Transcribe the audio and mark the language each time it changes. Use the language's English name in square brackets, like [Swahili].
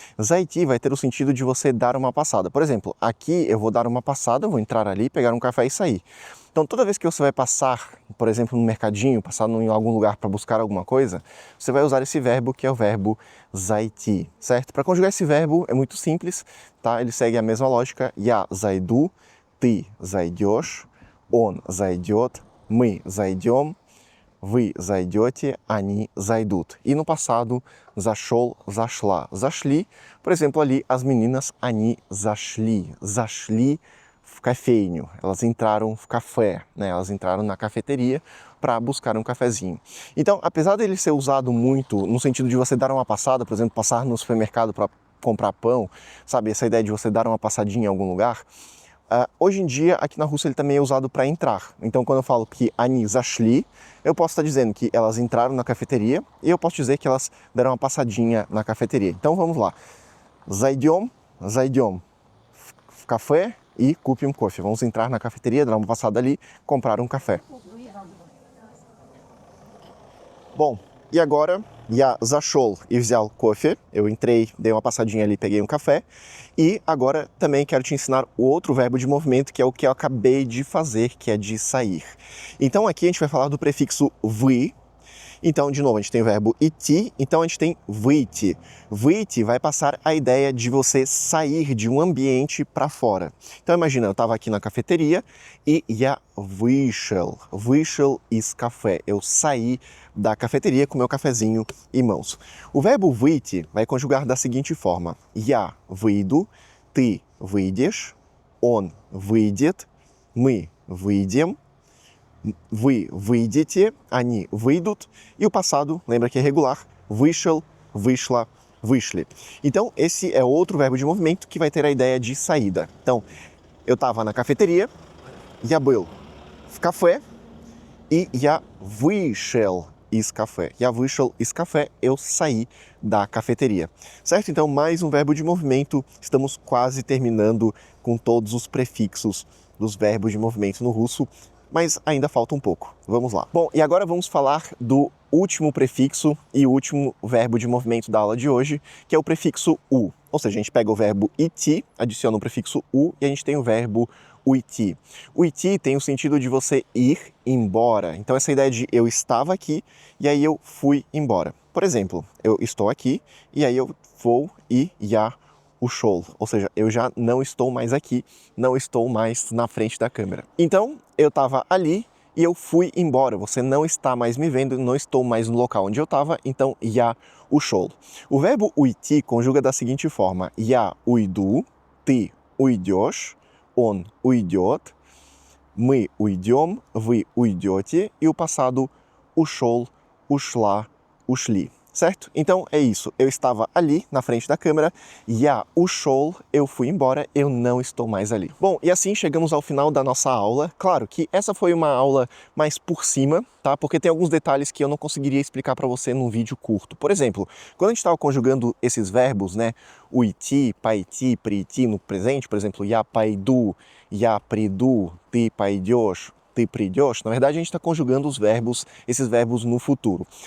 [Portuguese] Zaiti vai ter o sentido de você dar uma passada. Por exemplo, aqui eu vou dar uma passada, vou entrar ali, pegar um café e sair. Então, toda vez que você vai passar, por exemplo, no mercadinho, passar em algum lugar para buscar alguma coisa, você vai usar esse verbo que é o verbo zaiti, certo? Para conjugar esse verbo é muito simples, tá? Ele segue a mesma lógica. [Russian] Я зайду, ты зайдешь, он зайдет, мы зайдем, вы зайдете, они зайдут. [Portuguese] E no passado, [Russian] зашел, зашла, зашли. [Portuguese] Por exemplo, ali as meninas, [Russian] они зашли, зашли в кофейню. [Portuguese] Elas entraram в café, né? Elas entraram na cafeteria para buscar um cafezinho. Então, apesar dele ser usado muito no sentido de você dar uma passada, por exemplo, passar no supermercado para comprar pão, sabe? Essa ideia de você dar uma passadinha em algum lugar. Hoje em dia, aqui na Rússia, ele também é usado para entrar. Então, quando eu falo que [Russian] они зашли, [Portuguese] eu posso estar dizendo que elas entraram na cafeteria e eu posso dizer que elas deram uma passadinha na cafeteria. Então, vamos lá. [Russian] Зайдем, зайдем в кафе e купим кофе. [Portuguese] Vamos entrar na cafeteria, dar uma passada ali, comprar um café. Bom, e agora, [Russian] я зашел и взял кофе. [Portuguese] Eu entrei, dei uma passadinha ali, peguei um café. E agora também quero te ensinar o outro verbo de movimento, que é o que eu acabei de fazer, que é de sair. Então aqui a gente vai falar do prefixo вы. Então, de novo, a gente tem o verbo идти, então a gente tem выйти. Выйти vai passar a ideia de você sair de um ambiente para fora. Então, imagina, eu estava aqui na cafeteria e [Russian] я вышел. Вышел из кафе. [Portuguese] Eu saí da cafeteria com meu cafezinho em mãos. O verbo выйти vai conjugar da seguinte forma. [Russian] Я выйду, ты выйдешь, он выйдет, мы выйдем, вы выйдете, они выйдут, [Portuguese] e o passado, lembra que é regular, [Russian] вышел, вышла, вышли. [Portuguese] Então, esse é outro verbo de movimento que vai ter a ideia de saída. Então, eu estava na cafeteria, [Russian] я был в кафе, e я вышел из кафе. Я вышел из кафе, [Portuguese] eu saí da cafeteria. Certo? Então, mais um verbo de movimento. Estamos quase terminando com todos os prefixos dos verbos de movimento no russo, mas ainda falta um pouco. Vamos lá. Bom, e agora vamos falar do último prefixo e último verbo de movimento da aula de hoje, que é o prefixo u. Ou seja, a gente pega o verbo iti, adiciona o prefixo u e a gente tem o verbo uiti. O iti tem o sentido de você ir embora. Então essa ideia de eu estava aqui e aí eu fui embora. Por exemplo, eu estou aqui e aí eu vou e já ушел, ou seja, eu já não estou mais aqui, não estou mais na frente da câmera. Então, eu estava ali e eu fui embora, você não está mais me vendo, não estou mais no local onde eu estava, então [Russian] я ушел. [Portuguese] O verbo уйти conjuga da seguinte forma, [Russian] я уйду, ты уйдешь, он уйдет, мы уйдем, вы уйдете, [Portuguese] e o passado [Russian] ушел, ушла, ушли. [Portuguese] Certo? Então é isso, eu estava ali na frente da câmera, [Russian] я ушел, [Portuguese] eu fui embora, eu não estou mais ali. Bom, e assim chegamos ao final da nossa aula. Claro que essa foi uma aula mais por cima, tá? Porque tem alguns detalhes que eu não conseguiria explicar para você num vídeo curto. Por exemplo, quando a gente estava conjugando esses verbos, né? O iti, пойти, прийти no presente, por exemplo, [Russian] я пойду, я приду, ты пойдешь, ты придешь, [Portuguese] na verdade a gente está conjugando esses verbos no futuro.